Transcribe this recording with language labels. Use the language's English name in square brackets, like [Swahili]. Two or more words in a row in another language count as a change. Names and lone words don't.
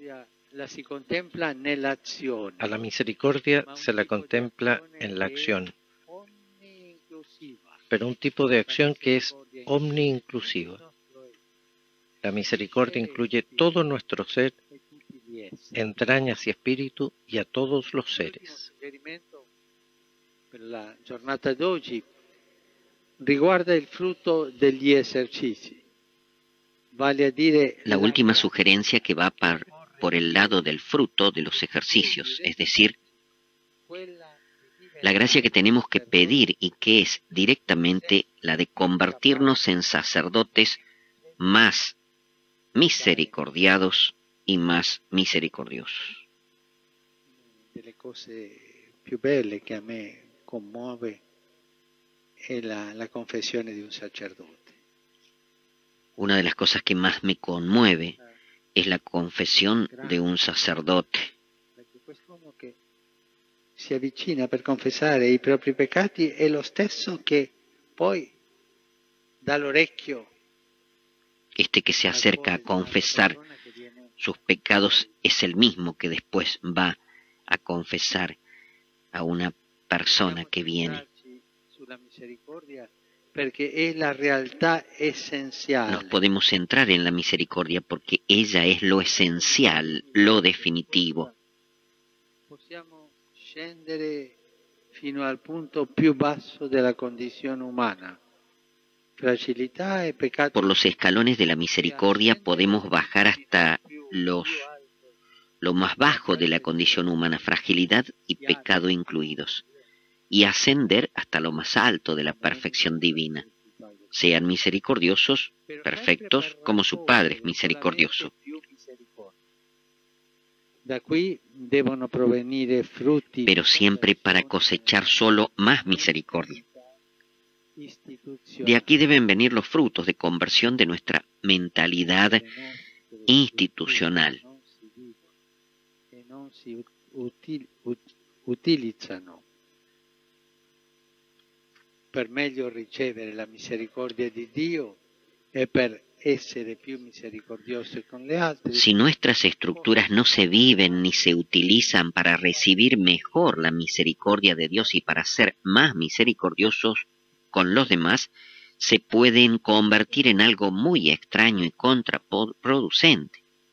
[Spanish] A la misericordia se la contempla en la acción, pero un tipo de acción que es omni-inclusiva. La misericordia incluye todo nuestro ser, entrañas y espíritu, y a todos los seres. [Italian] Per la giornata d'oggi riguarda il frutto degli esercizi, vale a dire [Spanish] La última sugerencia que va por el lado del fruto de los ejercicios, es decir, la gracia que tenemos que pedir y que es directamente la de convertirnos en sacerdotes más misericordiados y más misericordiosos. [Italian] delle cose più belle che a me commuove è la confessione di un sacerdote. [Spanish] Una de las cosas que más me conmueve es la confesión de un sacerdote. [Italian] Perché quest'uomo che si avvicina per confessare i propri peccati è lo stesso che poi dà l'orecchio [Spanish] Este que se acerca a confesar sus pecados es el mismo que después va a confesar a una persona que viene. [Italian] sulla misericordia perché è la realtà essenziale. [Spanish] Nos podemos centrar en la misericordia porque ella es lo esencial, lo definitivo. [Italian] Possiamo scendere fino al punto più basso della condizione umana. Fragilità e peccato. [Spanish] Por los escalones de la misericordia podemos bajar hasta lo más bajo de la condición humana, fragilidad y pecado incluidos, y ascender hasta lo más alto de la perfección divina. Sean misericordiosos, perfectos, como su Padre es misericordioso. [Italian] Da qui devono provenire frutti, [Spanish] Pero siempre para cosechar solo más misericordia. De aquí deben venir los frutos de conversión de nuestra mentalidad institucional. [Italian] che non si utilizzano per meglio ricevere la misericordia di Dio e per essere più misericordiosi con le altre. [Spanish] Si nuestras estructuras no se viven ni se utilizan para recibir mejor la misericordia de Dios y para ser más misericordiosos con los demás, se pueden convertir en algo muy extraño y contraproducente.